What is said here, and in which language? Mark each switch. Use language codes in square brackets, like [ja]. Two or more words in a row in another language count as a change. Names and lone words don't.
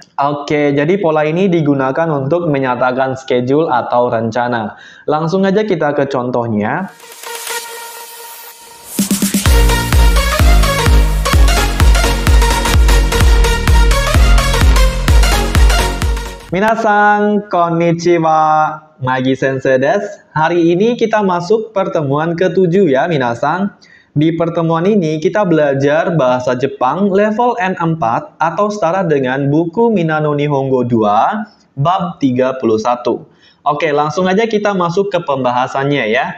[id] Oke, jadi pola ini digunakan untuk menyatakan schedule atau rencana. Langsung aja kita ke contohnya. [ja] みなさん、こんにちは、マギ先生です. [id] Hari ini kita masuk pertemuan ke-7 ya, minasan. Di pertemuan ini kita belajar bahasa Jepang level N4 atau setara dengan buku Minano Nihongo 2, bab 31. Oke, langsung aja kita masuk ke pembahasannya ya.